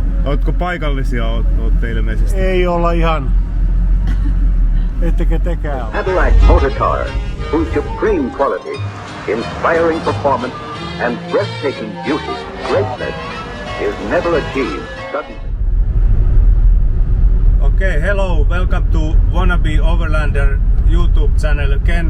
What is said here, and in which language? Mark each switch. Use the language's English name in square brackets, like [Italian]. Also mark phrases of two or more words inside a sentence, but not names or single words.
[Finnish] Ootko paikallisia ootte ilmeisesti? Ei olla ihan. Ettekö tekään ole? [English] Cadillac motor car, whose supreme quality, inspiring performance, and breathtaking beauty, greatness, is never achieved suddenly. Okay, hello, welcome to Wannabe Overlander YouTube channel again.